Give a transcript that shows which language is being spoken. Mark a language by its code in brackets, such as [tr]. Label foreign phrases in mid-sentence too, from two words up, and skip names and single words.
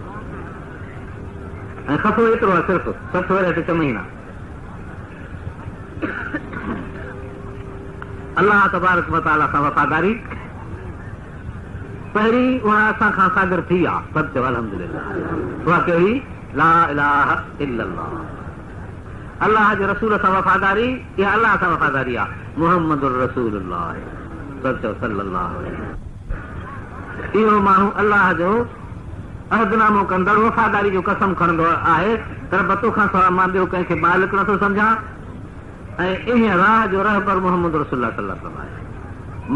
[sd] ऐं ख़फ़ो एतिरो आहे सिर्फ़ु 60 वरह ते 6 महीना। अलाह [ar] تبارك وتعالى [sd] सां वफ़ादारी पहिरीं उहा असां खां सागर थी आहे। सभु चयो अल्हम्दुलिल्लाह। उहा कहिड़ी? [ar] لا إله إلا الله. [sd] अलाह जे रसूल सां वफ़ादारी, इहा अलाह सां वफ़ादारी आहे। [ar] محمد رسول الله [sd] सभु चयो [ar] صلى الله عليه وسلم. [sd] इहो माण्हू अलाह जो अहदनामो कंदड़ वफ़ादारी जो कसम खणंदो आहे त रब तोखां सवाइ मां ॿियो कंहिंखे मालिक नथो सम्झां, ऐं इन राह जो रहबर [ar] محمد رسول الله صلى الله عليه وسلم [sd] आहे।